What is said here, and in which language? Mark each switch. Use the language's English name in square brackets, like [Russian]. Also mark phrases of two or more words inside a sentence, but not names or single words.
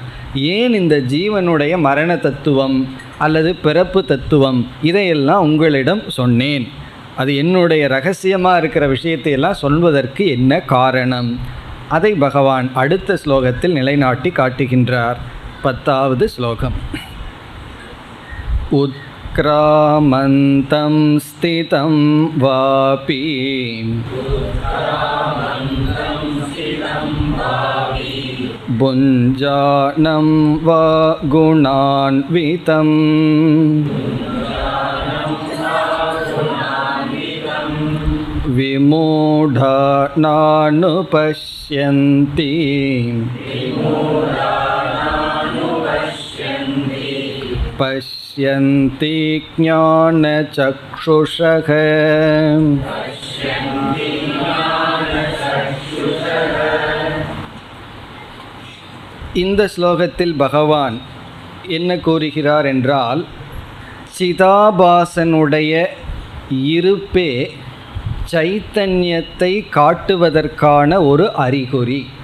[Tamil] ஏன் இந்த ஜீவனுடைய மரண தத்துவம் அல்லது பிறப்பு தத்துவம் இதையெல்லாம் உங்களிடம் சொன்னேன், அது என்னுடைய ரகசியமாக இருக்கிற விஷயத்தையெல்லாம் சொல்வதற்கு என்ன காரணம், அதை பகவான் அடுத்த ஸ்லோகத்தில் நிலைநாட்டி காட்டுகின்றார். 10வது ஸ்லோகம். [Sanskrit] உத்கண்டாசக்தமனோ उत्क्रामन्तं स्थितं वापि भुञ्जानं वा गुणान्वितं विमूढा नानुपश्यन्ति पश्यन्ति ज्ञानचक्षुषः। [Tamil] இந்த ஸ்லோகத்தில் பகவான் என்ன கூறுகிறார் என்றால், சிதாபாசனுடைய இருப்பே சைத்தன்யத்தை காட்டுவதற்கான ஒரு அறிகுறி.